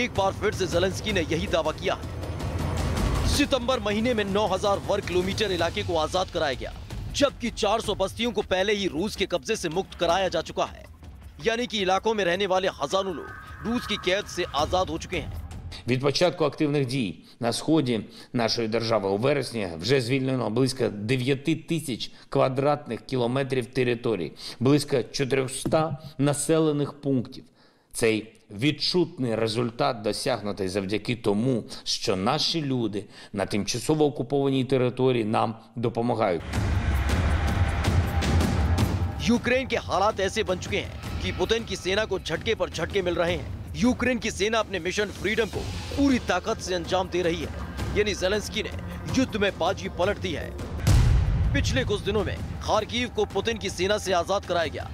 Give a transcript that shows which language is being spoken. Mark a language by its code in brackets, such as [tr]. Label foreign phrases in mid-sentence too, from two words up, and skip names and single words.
[hi] एक बार फिर से ज़ेलेंस्की ने यही दावा किया है। सितंबर महीने में 9000 वर्ग किलोमीटर इलाके को आजाद कराया गया, जबकि 400 बस्तियों को पहले ही रूस के कब्जे से मुक्त कराया जा चुका है। यानी कि इलाकों में रहने वाले हजारों लोग रूस की कैद से आजाद हो चुके हैं। [uk] Від початку активних дій на сході нашої держави у вересні вже звільнено близько 9000 квадратних кілометрів територій, близько 400 населених пунктів. Цей відчутний результат досягнутий завдяки тому, що наші люди на тимчасово окупованій території нам допомагають. [hi] यूक्रेन के हालात ऐसे बन चुके हैं कि पुतिन की सेना को झटके पर झटके मिल रहे हैं। यूक्रेन की सेना अपने [en] mission freedom [hi] को पूरी ताकत से अंजाम दे रही है। यानी ज़ेलेंस्की ने युद्ध में बाजी पलट दी है। पिछले कुछ दिनों में खार्किव को पुतिन की सेना से आजाद कराया गया।